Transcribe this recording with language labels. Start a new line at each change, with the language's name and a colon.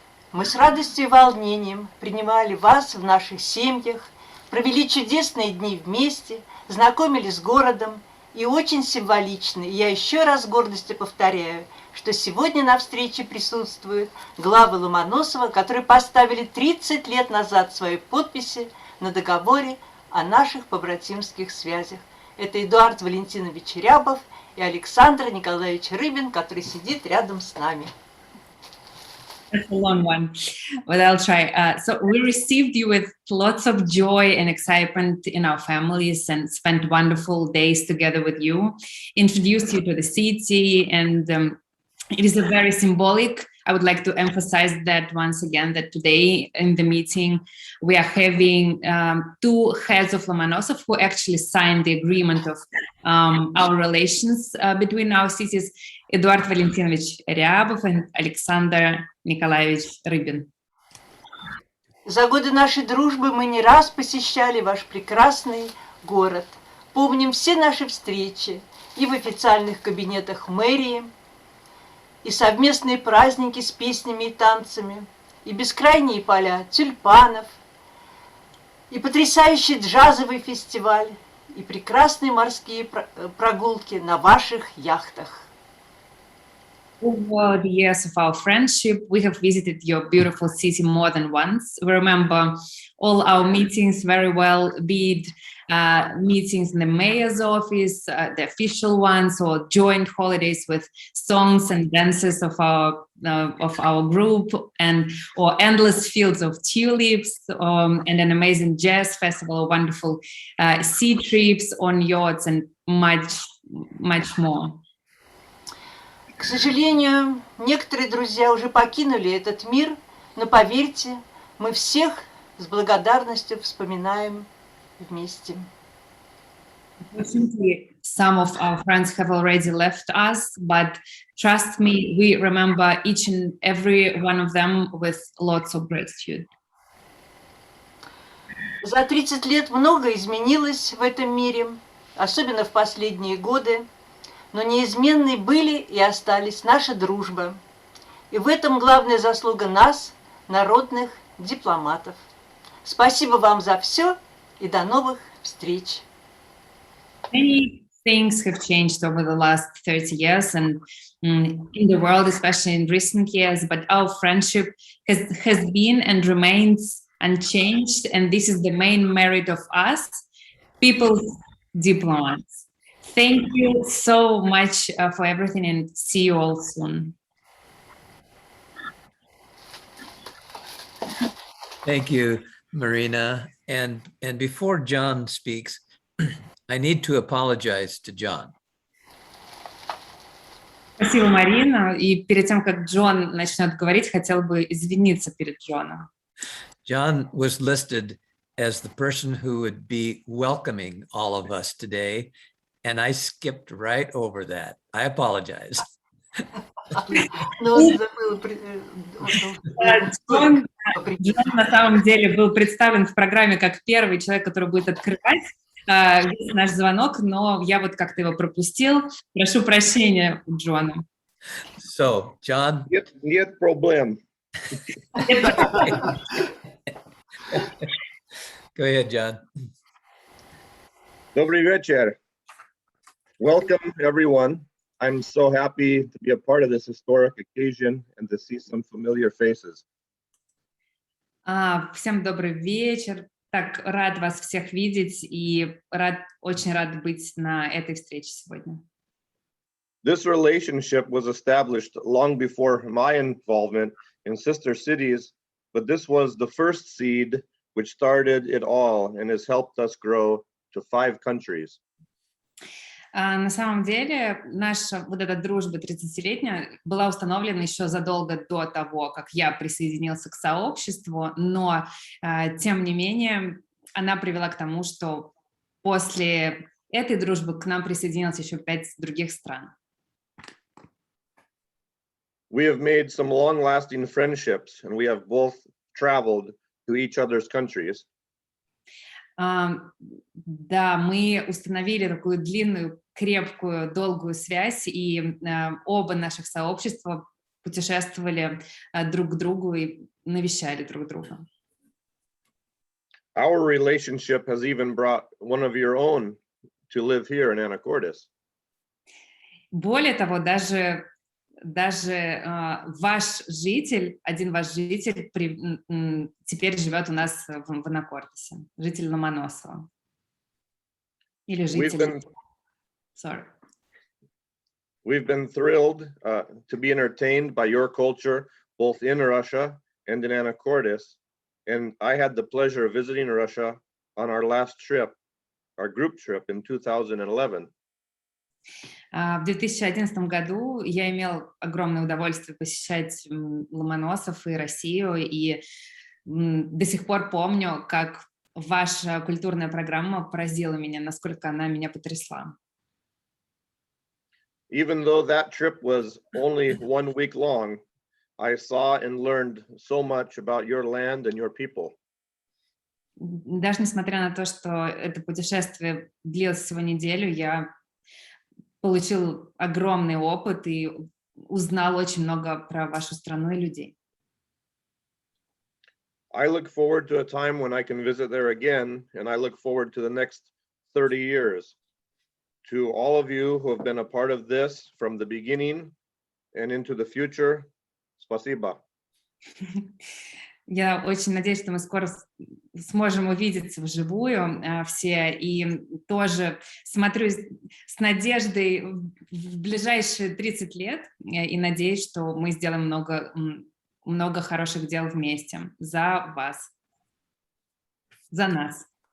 Russian: Мы с радостью и волнением принимали вас в наших семьях, провели чудесные дни вместе, знакомились с городом, и очень символично, и я еще раз с гордостью повторяю, что сегодня на встрече присутствуют главы Ломоносова, которые поставили 30 лет назад свои подписи на договоре о наших побратимских связях. Это Эдуард Валентинович Рябов и Александр Николаевич Рыбин, который сидит рядом с нами.
English: That's a long one, but I'll try. So we received you with lots of joy and excitement in our families and spent wonderful days together with you, introduced you to the city, and it is a very symbolic. I would like to emphasize that once again, that today in the meeting, we are having two heads of Lomonosov who actually signed the agreement of our relations between our cities, Эдуард Валентинович Рябов and Александр Николаевич Рыбин.
Russian: За годы нашей дружбы мы не раз посещали ваш прекрасный город. Помним все наши встречи и в официальных кабинетах мэрии, и совместные праздники с песнями и танцами, и бескрайние поля тюльпанов, и потрясающий джазовый фестиваль, и прекрасные морские прогулки на ваших яхтах.
English: Over the years of our friendship, we have visited your beautiful city more than once. We remember all our meetings very well, be it meetings in the mayor's office, the official ones, or joint holidays with songs and dances of our group, and or endless fields of tulips, and an amazing jazz festival, wonderful sea trips on yachts, and much, much more.
Russian: К сожалению, некоторые друзья уже покинули этот мир, но поверьте, мы всех с благодарностью вспоминаем вместе.
English: Unfortunately, some of our friends have already left us, but trust me, we remember each and every one of them with lots of gratitude.
Russian: За 30 лет многое изменилось в этом мире, особенно в последние годы, но неизменны были и остались наша дружба. И в этом главная заслуга нас, народных дипломатов. Спасибо вам за все и до новых встреч.
English: Many things have changed over the last 30 years and in the world, especially in recent years, but our friendship has been and remains unchanged, and this is the main merit of us, people's diplomats. Thank you so much for everything, and see you all soon. Thank you, Marina. And before John speaks, I need to apologize to John.
Russian: Спасибо, Марина. И перед тем, как Джон начнет говорить, хотел бы извиниться перед Джоном.
English: John was listed as the person who would be welcoming all of us today, and I skipped right over that. I apologize.
Russian: Джон на самом деле был представлен в программе как первый человек, который будет открывать весь наш звонок, но я вот как-то его пропустил. Прошу прощения у Джона.
English: So, John.
Russian: Нет проблем.
English: Go ahead, John.
Russian: Добрый вечер.
English: Welcome, everyone. I'm so happy to be a part of this historic occasion and to see some familiar faces.
Russian: Всем добрый вечер. Так рад вас всех видеть и очень рад быть на этой встрече сегодня.
English: This relationship was established long before my involvement in sister cities, but this was the first seed which started it all and has helped us grow to 5 countries.
Russian: На самом деле, наша вот эта дружба 30-летняя была установлена еще задолго до того, как я присоединился к сообществу, но, тем не менее, она привела к тому, что после этой дружбы к нам присоединилось еще 5 других стран.
English: We have made some long-lasting friendships, and we have both traveled to each other's countries.
Russian: Да, мы установили такую длинную, крепкую, долгую связь, и оба наших сообщества путешествовали друг к другу и навещали друг друга.
English: Our relationship has even brought one of your own to live here in Anacortes.
Russian: Более того, даже один ваш житель теперь живет у нас в Анакортесе, житель Ломоносова. Или житель...
English: Sorry. We've been thrilled to be entertained by your culture, both in Russia and in Anacortes. And I had the pleasure of visiting Russia on our last trip, our group trip in 2011.
Russian: В 2011 году я имел огромное удовольствие посещать Ломоносов и Россию, и до сих пор помню, как ваша культурная программа поразила меня, насколько она меня потрясла.
English: Even though that trip was only 1 week long, I saw and learned so much about your land and your people.
Russian: Даже несмотря на то, что это путешествие длилось всего неделю, я получил огромный опыт и узнал очень много про вашу страну и людей.
English: I look forward to a time when I can visit there again, and I look forward to the next 30 years. To all of you who have been a part of this from the beginning and into the future.
Russian: Спасибо. Я очень надеюсь, что мы скоро сможем увидеться вживую все, и тоже смотрю с надеждой в ближайшие 30 лет и надеюсь, что мы сделаем много хороших дел вместе за вас, за нас.